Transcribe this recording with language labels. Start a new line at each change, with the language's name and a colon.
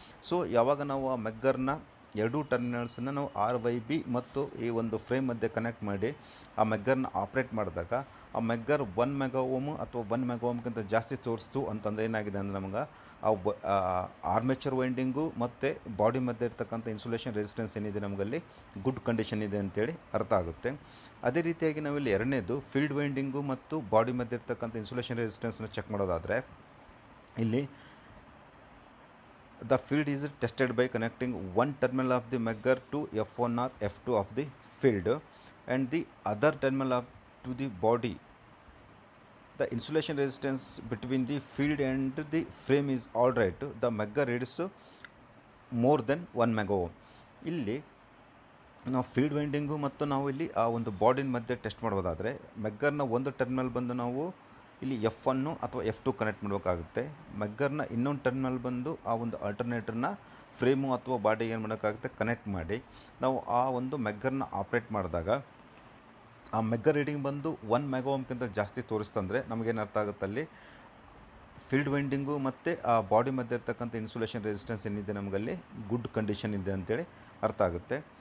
Kannada: So ಯಾವಾಗ ನಾವು ಆ ಮೆಗ್ಗರ್ನ ಎರಡೂ ಟರ್ಮಿನಲ್ಸನ್ನು ನಾವು RYB ಮತ್ತು ಈ ಒಂದು ಫ್ರೇಮ್ ಮಧ್ಯೆ ಕನೆಕ್ಟ್ ಮಾಡಿ ಆ ಮೆಗ್ಗರ್ನ ಆಪ್ರೇಟ್ ಮಾಡಿದಾಗ ಆ ಮೆಗ್ಗರ್ 1 MΩ ಅಥವಾ 1 MΩಕ್ಕಿಂತ ಜಾಸ್ತಿ ತೋರಿಸ್ತು ಅಂತಂದರೆ ಏನಾಗಿದೆ ಅಂದರೆ ನಮಗೆ ಆ ಆರ್ಮೇಚರ್ ವೈಂಡಿಂಗು ಮತ್ತು ಬಾಡಿ ಮಧ್ಯೆ ಇರ್ತಕ್ಕಂಥ ಇನ್ಸುಲೇಷನ್ ರೆಸಿಸ್ಟೆನ್ಸ್ ಏನಿದೆ ನಮಗಲ್ಲಿ ಗುಡ್ ಕಂಡೀಷನ್ ಇದೆ ಅಂತೇಳಿ ಅರ್ಥ ಆಗುತ್ತೆ. ಅದೇ ರೀತಿಯಾಗಿ ನಾವಿಲ್ಲಿ ಎರಡನೇದು ಫೀಲ್ಡ್ ವೈಂಡಿಂಗು ಮತ್ತು ಬಾಡಿ ಮಧ್ಯೆ ಇರ್ತಕ್ಕಂಥ ಇನ್ಸುಲೇಷನ್ ರೆಸಿಸ್ಟೆನ್ಸ್ನ ಚೆಕ್ ಮಾಡೋದಾದರೆ ಇಲ್ಲಿ
English: the field is tested by connecting one terminal of the megger to F1 or F2 of the field and the other terminal up to the body. The insulation resistance between the field and the frame is all right. The megger reads more than 1 MΩ.
Kannada: ಇಲ್ಲಿ ನಾವು field winding ಮತ್ತು ನಾವು ಇಲ್ಲಿ ಆ ಒಂದು ಬಾಡಿನ ಮಧ್ಯೆ test ಮಾಡೋದಾದರೆ ಮೆಗ್ಗರ್ನ ಒಂದು ಟರ್ಮಿನಲ್ ಬಂದು ನಾವು ಇಲ್ಲಿ F1 ಅಥವಾ F2 ಕನೆಕ್ಟ್ ಮಾಡಬೇಕಾಗುತ್ತೆ. ಮೆಗ್ಗರ್ನ ಇನ್ನೊಂದು ಟರ್ಮಿನಲ್ ಬಂದು ಆ ಒಂದು ಆಲ್ಟರ್ನೇಟರ್ನ ಫ್ರೇಮು ಅಥವಾ ಬಾಡಿಗೆ ಏನು ಮಾಡೋಕ್ಕಾಗುತ್ತೆ ಕನೆಕ್ಟ್ ಮಾಡಿ ನಾವು ಆ ಒಂದು ಮೆಗ್ಗರ್ನ ಆಪ್ರೇಟ್ ಮಾಡಿದಾಗ ಆ ಮೆಗ್ಗರ್ ರೀಡಿಂಗ್ ಬಂದು 1 MΩಕ್ಕಿಂತ ಜಾಸ್ತಿ ತೋರಿಸ್ತಂದರೆ ನಮಗೇನು ಅರ್ಥ ಆಗುತ್ತೆ ಅಲ್ಲಿ ಫೀಲ್ಡ್ ವೈಂಡಿಂಗು ಮತ್ತು ಆ ಬಾಡಿ ಮಧ್ಯೆ ಇರ್ತಕ್ಕಂಥ ಇನ್ಸುಲೇಷನ್ ರೆಸಿಸ್ಟೆನ್ಸ್ ಏನಿದೆ ನಮಗಲ್ಲಿ ಗುಡ್ ಕಂಡೀಷನ್ ಇದೆ ಅಂತೇಳಿ ಅರ್ಥ ಆಗುತ್ತೆ.